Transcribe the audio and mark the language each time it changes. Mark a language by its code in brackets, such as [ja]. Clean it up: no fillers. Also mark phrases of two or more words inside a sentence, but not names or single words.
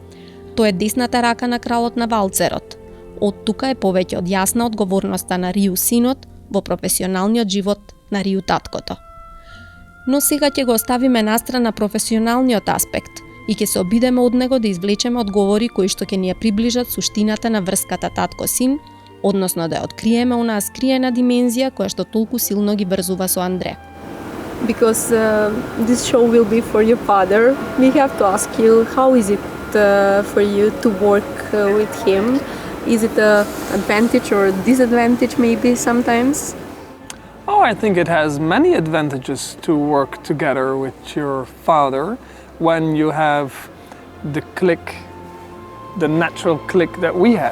[mk] Тој е десната рака на кралот на валцерот. Од тука е повеќе од јасна одговорноста на Риу синот во професионалниот живот на Риу таткото. Но сега ќе го оставиме настрана професионалниот аспект и ќе се обидеме од него да извлечеме одговори кои што ќе ни ја приближат суштината на врската татко-син, односно да ја откриеме онаа скриена димензија која што толку силно ги врзува со Андре. [en] Because this show will be for your father, we have to ask you how is it for you to work with him? Is it an advantage or a disadvantage maybe sometimes? Oh, I think it has many advantages to work together with your father when you have the click, the natural click that we have.